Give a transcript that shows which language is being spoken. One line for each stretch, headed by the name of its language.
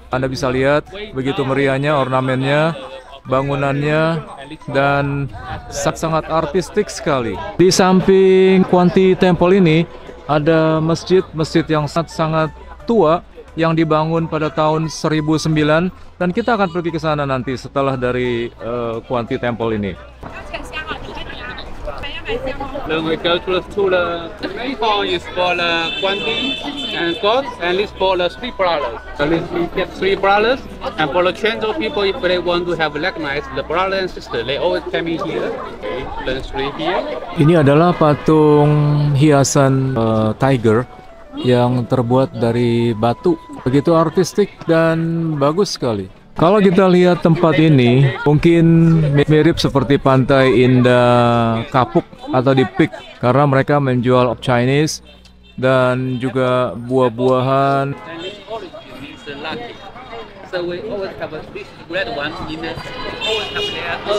Indonesian: Anda bisa lihat begitu meriahnya ornamennya, bangunannya, dan sangat artistik sekali. Di samping Kwanti Temple ini ada masjid yang sangat tua yang dibangun pada tahun 1009, dan kita akan pergi ke sana nanti setelah dari Kwanti Temple ini.
English: Then we go to the main hall is for the Guanti and God, and this for the three brothers. So we get three brothers, and for the Quanzhou people, if they want to have recognize the brother and sister, they always come in here. Okay, then three here.
Indonesian: Ini adalah patung hiasan tiger yang terbuat dari batu. Begitu artistik dan bagus sekali. Kalau kita lihat tempat ini, mungkin mirip seperti Pantai Indah Kapuk atau di Peak, karena mereka menjual Chinese dan juga buah-buahan.
English: And this origin is lucky. So we always have this red one in the always have their